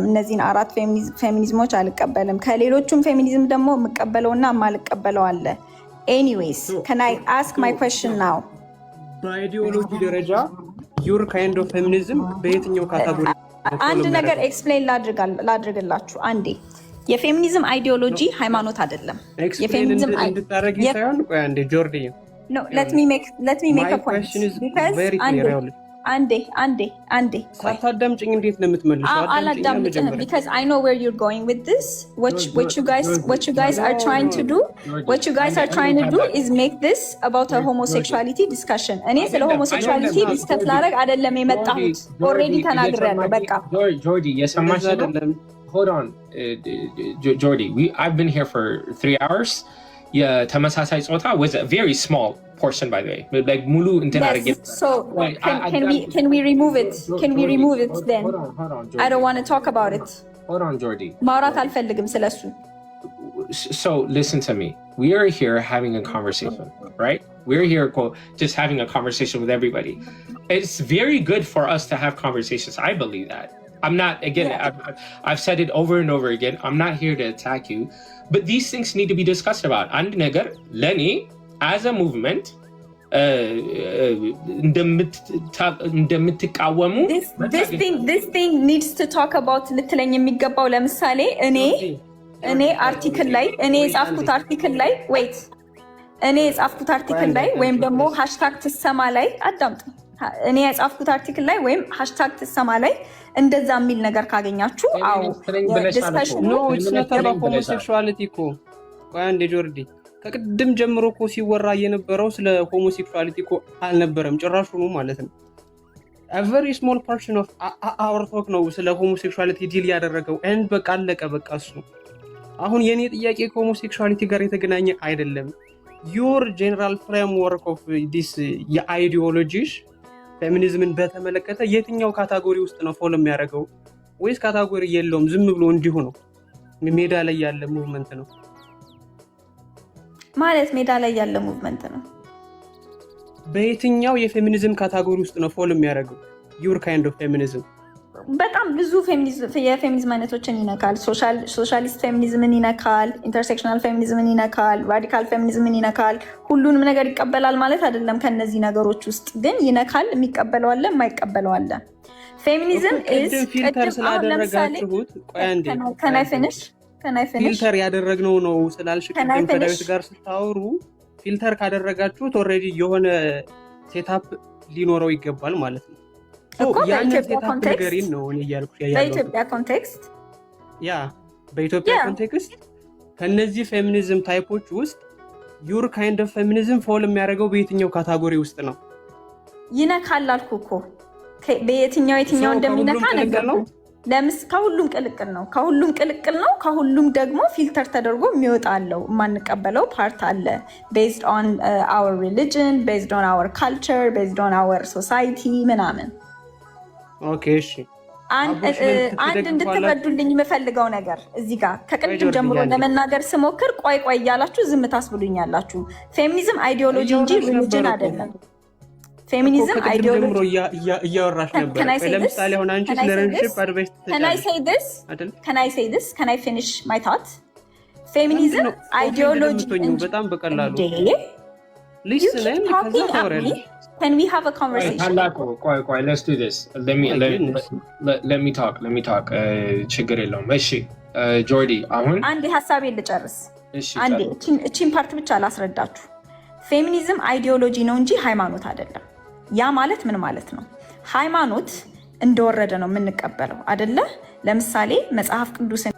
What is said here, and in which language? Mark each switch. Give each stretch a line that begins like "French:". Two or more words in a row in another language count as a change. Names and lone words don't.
Amharic: እነዚህን አራት ፌሚኒዝሞች አልቀበልም። ከሌሎቹም ፌሚኒዝም ደግሞ የምቀበለውና የማልቀበለው አለ።
English: Anyways, can I ask my question now?
Amharic: በአይዲዮሎጂ ደረጃ
English: your kind of feminism
Amharic: በየትኛው ካታጎሪ? አንድ ነገር ኤክስፕሌን ላድርግላችሁ አንዴ። የፌሚኒዝም አይዲዮሎጂ ሃይማኖት አይደለም። የፌሚኒዝም እንድታረጊ ሳይሆን ቆይ አንዴ ጆርዲ
English: No, let me make a point. Because አንዴ
Amharic: ሳታዳምጪኝ እንዴት ነው የምትመልሺው?
English: አላዳምጥም because I know where you're going with this. What you guys are trying to do is make this about a homosexuality discussion. እኔ ስለ homosexuality ዲስከስ ላደርግ አይደለም የመጣሁት። already ተናግሬያለሁ በቃ።
Amharic: Jordi, የሰማሽ አይደለም?
English: Hold on, Jordi. I've been here for 3 hours.
Amharic: የተመሳሳይ ጾታ
English: was a very small portion, by the way.
Amharic: Like ሙሉ እንትን አድርጌ
English: so can we remove it? Can we remove it then? Hold on, Jordi. I don't want to talk about it. Hold on, Jordi. ማውራት አልፈልግም ስለሱ። So listen to me. We are here having a conversation, right? We're here just having a conversation with everybody. It's very good for us to have conversations. I believe that. I'm not, again, I've said it over and over again. I'm not here to attack you. But these things need to be discussed about. And Nagar, Lenny, as a movement, this thing needs to talk about
Amharic: ልትለኝ የሚገባው ለምሳሌ እኔ አርቲክል ላይ እኔ የጻፍኩት አርቲክል ላይ ወይም ደግሞ ሃሽታግ ትሰማ ላይ አዳምጡ። እኔ የጻፍኩት አርቲክል ላይ ወይም ሃሽታግ ትሰማ ላይ እንደዛ የሚል ነገር ካገኛችሁ አዎ ዲስከሽን ነው።
English: it's not about homosexuality
Amharic: እኮ ቆይ አንዴ ጆርዲ፣ ከቅድም ጀምሮ እኮ ሲወራ የነበረው ስለ homosexuality እኮ አልነበረም ጭራሽ ነው ማለት ነው።
English: a very small portion of our talk
Amharic: ነው ስለ homosexuality ዲል ያደረገው and በቃ አለቀ በቃ እሱ። አሁን የኔ ጥያቄ ከሆሞሴክሹዋሊቲ ጋር የተገናኘ አይደለም።
English: your general framework of this
Amharic: የአይዲዮሎጂሽ ፌሚኒዝምን በተመለከተ የትኛው ካታጎሪ ውስጥ ነው ፎሎ የሚያደርገው? ወይስ ካታጎሪ የለውም ዝም ብሎ እንዲሁ ነው ሜዳ ላይ ያለ ሙቭመንት ነው? ማለት ሜዳ ላይ ያለ ሙቭመንት ነው። በየትኛው የፌሚኒዝም ካታጎሪ ውስጥ ነው ፎሎ የሚያደርገው?
English: your kind of feminism
Amharic: በጣም ብዙ የፌሚኒዝም አይነቶችን ይነካል። ሶሻሊስት ፌሚኒዝምን ይነካል፣ ኢንተርሴክሽናል ፌሚኒዝምን ይነካል፣ ራዲካል ፌሚኒዝምን ይነካል። ሁሉንም ነገር ይቀበላል ማለት አይደለም። ከነዚህ ነገሮች ውስጥ ግን ይነካል፣ የሚቀበለው አለ፣ የማይቀበለው አለ። ፌሚኒዝም ፊልተር ስላደረጋችሁት ቆይ አንዴ ፊልተር ያደረግነው ነው ስላልሽ ቅድም ከዳዊት ጋር ስታወሩ ፊልተር ካደረጋችሁት ኦልሬዲ የሆነ ሴታፕ ሊኖረው ይገባል ማለት ነው። በኢትዮጵያ ኮንቴክስት ከነዚህ ፌሚኒዝም ታይፖች ውስጥ
English: your kind of feminism
Amharic: ፎል የሚያደርገው በየትኛው ካታጎሪ ውስጥ ነው? ይነካል አልኩ እኮ በየትኛው እንደሚነካ ነገር ነው። ከሁሉም ቅልቅል ነው። ከሁሉም ደግሞ ፊልተር ተደርጎ የሚወጣ አለው። የማንቀበለው ፓርት አለ
English: based on our religion, based on our culture, based on our society
Amharic: ምናምን። ኦኬ እሺ፣ አንድ እንድትረዱልኝ የምፈልገው ነገር እዚህ ጋር ከቅድም ጀምሮ ለመናገር ስሞክር ቆይ እያላችሁ ዝም ታስብሉኛላችሁ። ፌሚኒዝም አይዲዮሎጂ እንጂ ሪሊጅን አይደለም። ፌሚኒዝም አይዲዮሎጂ እያወራሽ ነበር። ለምሳሌ አሁን አንቺ ለረንሺፕ አድቫይስ
English: Can I say this? Can I finish my thought?
Amharic: ፌሚኒዝም አይዲዮሎጂ በጣም በቀላሉ ሊስን ከዛ ታወሪያለሽ
English: Can we have a conversation? ቆይ let's do this. Let me talk.
Amharic: ችግር የለውም። እሺ ጆርዲ አሁን አንዴ ሀሳቤን ልጨርስ። አንዴ እቺን ፓርት ብቻ ላስረዳችሁ። ፌሚኒዝም አይዲዮሎጂ ነው እንጂ ሃይማኖት አይደለም። ያ ማለት ምን ማለት ነው? ሃይማኖት እንደወረደ ነው የምንቀበለው አይደለ? ለምሳሌ መጽሐፍ ቅዱስን